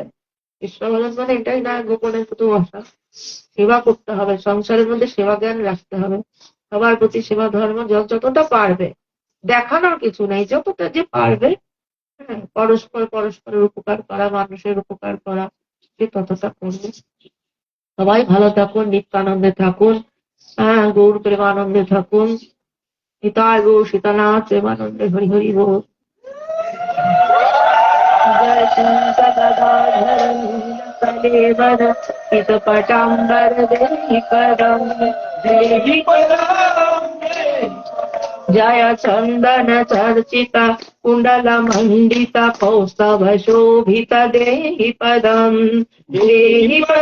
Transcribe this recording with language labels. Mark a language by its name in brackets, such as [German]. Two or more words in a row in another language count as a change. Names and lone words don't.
[Bangla] কৃষ্ণ ভজন মানে এটাই না গোপনে শুধু বসা, সেবা করতে হবে, সংসারের মধ্যে সেবা জ্ঞান রাখতে হবে, সবার প্রতি সেবা ধর্ম যতটা পারবে, দেখানোর কিছু নেই, যতটা যে পারবে, হ্যাঁ, পরস্পর পরস্পরের উপকার করা, মানুষের উপকার করা, সে ততটা করবে। সবাই ভালো থাকুন, নিত্যানন্দে থাকুন, হ্যাঁ, গৌর প্রেমানন্দে থাকুন, নিতাই গৌর সীতানাথ প্রেমানন্দে, হরি হরি বল। [Sanskrit] जय शंकर गदाधर कलेवर इत पटाम्बर देहि पदम देहि पदम जय चंदन चर्चिता कुंडल मंडिता कौस्तभ शोभित देहि पदम देहि